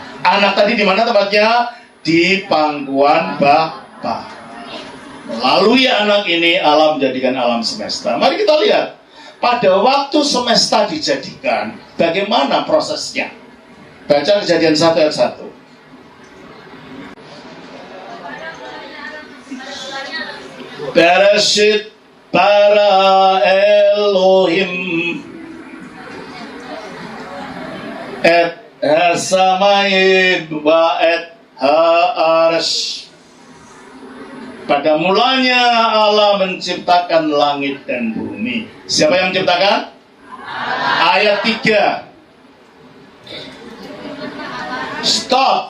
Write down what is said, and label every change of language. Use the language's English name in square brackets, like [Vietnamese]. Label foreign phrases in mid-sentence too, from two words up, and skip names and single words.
[Indonesian] Anak tadi di mana tempatnya? Di pangkuan Bapa. Melalui anak ini Allah menjadikan alam semesta. Mari kita lihat pada waktu semesta dijadikan, bagaimana prosesnya. Baca Kejadian 1 ayat 1. [Hebrew] בראשית ברא אלוהים את השמים ואת הארץ. [Indonesian] Pada mulanya Allah menciptakan langit dan bumi. Siapa yang menciptakan? Ayat 3. Stop.